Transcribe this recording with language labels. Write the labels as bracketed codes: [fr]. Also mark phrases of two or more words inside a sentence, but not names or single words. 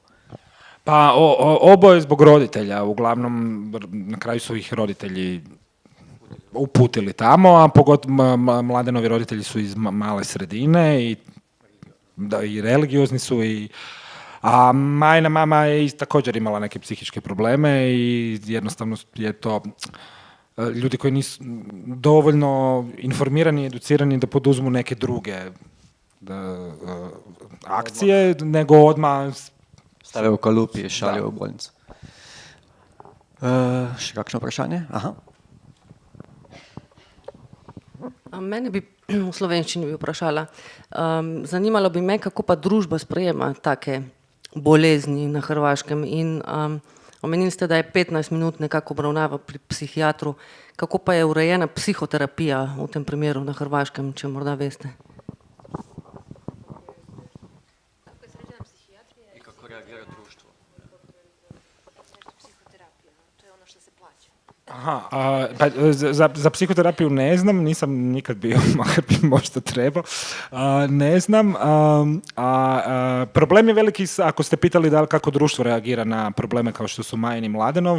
[hr] Pa oboje zbog roditelja, uglavnom na kraju su ih roditelji uputili tamo, a pogotovo Mladenovi roditelji su iz male sredine i religiozni su a Majina mama je također imala neke psihičke probleme i jednostavno je to ljudi koji nisu dovoljno informirani i educirani da poduzmu neke druge akcije, nego odmah stave u kalup i šalje u bolnicu. [sl] Še kakšno vprašanje? Aha. Mene bi v slovenščini bi vprašala, zanimalo bi me, kako pa družba sprejema take bolezni na Hrvaškem in omenili ste, da je 15 minut nekako obravnava pri psihiatru. Kako pa je urejena psihoterapija v tem primeru na Hrvaškem, če morda veste? [hr] I kako reagira društvo? Aha, za psihoterapiju ne znam, nisam nikad bio, makar bi možda trebao. Ne znam. Problem je veliki, ako ste pitali da li kako društvo reagira na probleme kao što su Majin i Mladenov.